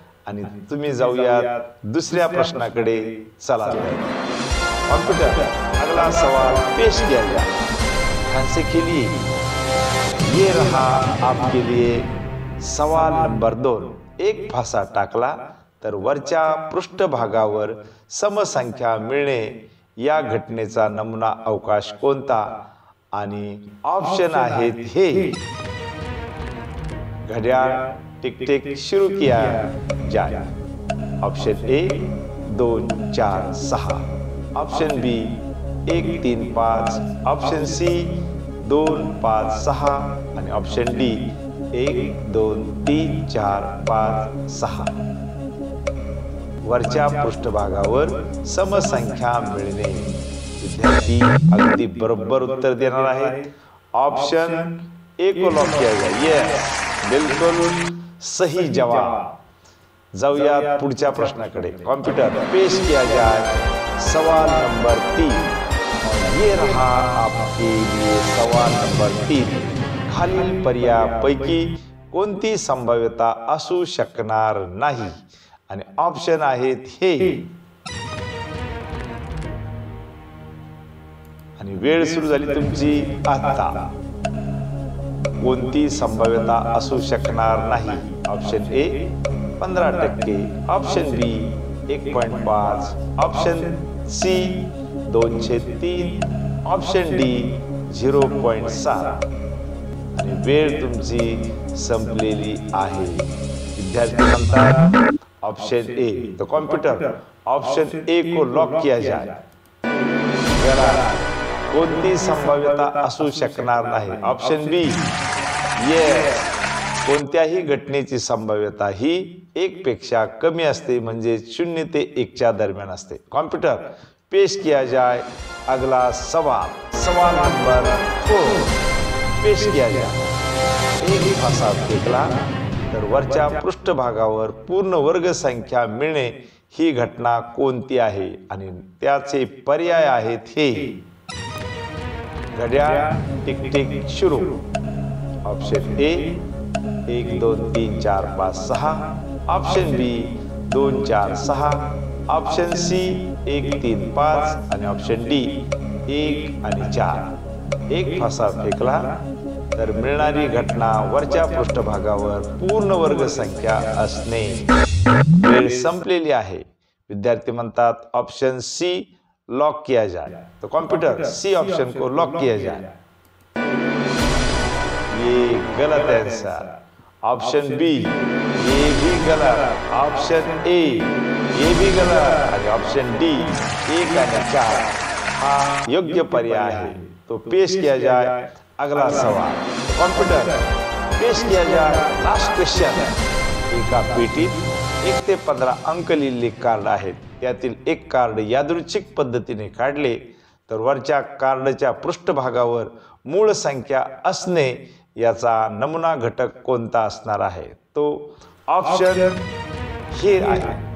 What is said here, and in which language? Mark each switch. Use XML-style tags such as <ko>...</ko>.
<mr>आणि तुम्ही जाऊयात दुसऱ्या प्रश्नाकडे।</mr> <hi>चला कंप्यूटर अगला सवाल पेश किया जाए। खांसे के लिए ये रहा आपके लिए सवाल नंबर 2।</hi> <mr>एक फासा टाकला तर वरच्या पृष्ठभागावर समसंख्या मिळणे या घटनेचा नमुना अवकाश कोणता? आणि ऑप्शन आहेत हे, घड्याळ टिक टिक</mr> <hi>शुरू किया जाए।</hi> <mr>Option A 2 4 6। Option B 1 3 5। Option C 2 5 6 आणि ऑप्शन डी 1 2 3 4 5 6। वरच्या पृष्ठभागावर समसंख्या मिळणे। विद्यार्थी अगदी बरोबर उत्तर देणार आहेत।</mr> <hi>ऑप्शन ए को लॉक किया जाए। यस, बिल्कुल सही जवाब।</hi> <mr>जाऊया पुढच्या प्रश्नाकडे।</mr> <hi>कंप्यूटर पेश किया जाए सवाल नंबर 3। ये रहा आपके लिए सवाल नंबर 3।</hi> <mr>खालील पर्यायापैकी कोणती संभाव्यता असू शकणार नाही? आणि ऑप्शन आहेत हे, आणि वेळ सुरू झाली तुमची आता। कोणती संभाव्यता असू शकणार नाही? Option A 15%। Option B 1.5। Option C 2/3। Option D 0.7 आणि वेळ तुमची संपलेली आहे। विद्यार्थी म्हणतात ऑप्शन ए।</mr> <hi>तो कंप्यूटर ऑप्शन ए को लॉक किया जाए।</hi> <mr>कोणती संभाव्यता असू शकणार नाही? ऑप्शन बी, येस, कोणत्याही घटनेची संभाव्यता ही 1 पेक्षा कमी असते, म्हणजे 0 ते 1 च्या दरम्यान असते।</mr> <hi>कंप्यूटर पेश किया जाए अगला सवाल। सवाल नंबर 4 पेश किया जाए।</hi> <mr>एक फासा फेकला तर वरच्या पृष्ठभागावर पूर्ण वर्ग संख्या मिळणे ही घटना कोणती आहे? आणि त्याचे पर्याय आहेत हे, घड्याळ टिक टिक</mr> <hi>शुरू।</hi> <mr>Option A 1 2 3 4 5 6। Option B 2 4 6। Option C 1 3 5 आणि ऑप्शन डी 1 आणि 4। एक फासा फेकला तर मिळणारी घटना वरच्या पृष्ठभागावर पूर्ण वर्ग संख्या असणे। वेळ संपलेली आहे। विद्यार्थी म्हणतात ऑप्शन सी</mr> <hi>लॉक किया जाए। तो कंप्यूटर सी ऑप्शन को लॉक किया जाए। ये गलत आंसर। ऑप्शन बी, ये भी गलत।</hi> <mr>ऑप्शन ए,</mr> <hi>ये भी गलत</hi> <mr>आणि ऑप्शन डी 1 आणि 4 हा योग्य पर्याय आहे।</mr> <hi>तो पेश किया जाए अगला सवाल। कंप्यूटर पेश किया जाए लास्ट क्वेश्चन।</hi> <mr>एका पेटीत 1 ते 15 अंक लिहिलेले कार्ड आहेत। त्यातील एक कार्ड यादृच्छिक पद्धतीने काढले तर वरच्या कार्डच्या पृष्ठभागावर मूळ संख्या असणे याचा नमुना घटक कोणता असणार आहे? तो ऑप्शन हे आहे,</mr>